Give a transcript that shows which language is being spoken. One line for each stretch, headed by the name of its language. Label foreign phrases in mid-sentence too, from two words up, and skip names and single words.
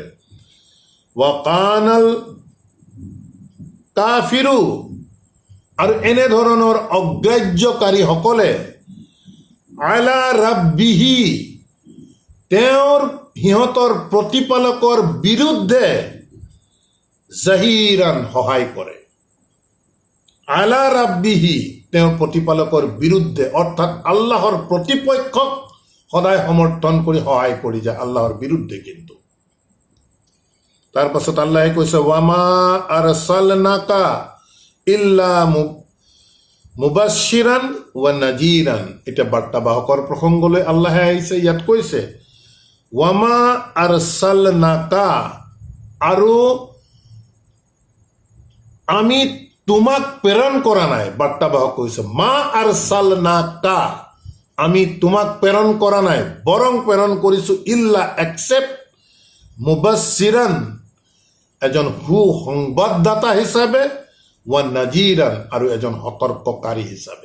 Arabic: وكان الكافر,
Assamese: আৰু এনেধৰণৰ অগ্ৰাহ্যকাৰীসকলে
Arabic: على ربه,
Assamese: তেওঁৰ সিহঁতৰ প্ৰতিপালকৰ বিৰুদ্ধে জাহিৰান, সহায় কৰে।
Arabic: على ربه,
Assamese: তেওঁৰ প্ৰতিপালকৰ বিৰুদ্ধে, অৰ্থাৎ আল্লাহৰ প্ৰতিপক্ষক সদায় সমৰ্থন কৰি সহায় কৰি যায়, আল্লাহৰ বিৰুদ্ধে। কিন্তু তাৰপাছত আল্লাহে কৈছে
Arabic: وما أرسلناك إلا مبشرا ونذيرا.
Assamese: এতিয়া বাৰ্তাবাহকৰ প্ৰসংগলৈ আল্লাহে আহিছে। ইয়াত কৈছে
Arabic: وما أرسلناك,
Assamese: আৰু আমি তোমাক প্ৰেৰণ কৰা নাই। বাৰ্তাবাহক কৈছে
Arabic: ما أرسلناك,
Assamese: আমি তোমাক প্ৰেৰণ কৰা নাই, বৰং প্ৰেৰণ কৰিছো ইল্লা, এক্সেপ্ট মুবাশ্বিৰান, এজন সুসংবাদদাতা হিচাপে,
Arabic: ونذيرا,
Assamese: আৰু এজন সতৰ্ককাৰী হিচাপে।